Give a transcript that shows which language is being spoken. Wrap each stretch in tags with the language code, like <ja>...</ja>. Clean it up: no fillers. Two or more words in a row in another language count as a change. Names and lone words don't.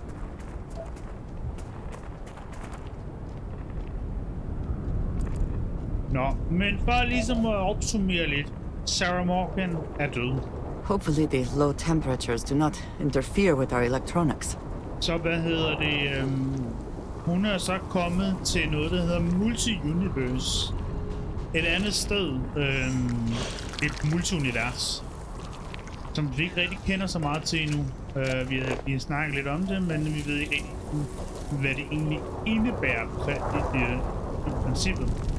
<da>Nå, men for ligesom at opsummere lidt. Sarah Morgan er død.</da> <en>Hopefully the low temperatures do not interfere with our electronics.</en> <da>Så hvad hedder det? Hun er så kommet til noget, der hedder multi-universe. Et andet sted, et multiunivers, som vi ikke rigtig kender så meget til endnu. Vi har snakket lidt om det, men vi ved ikke rigtig, hvad det egentlig indebærer i princippet.</da>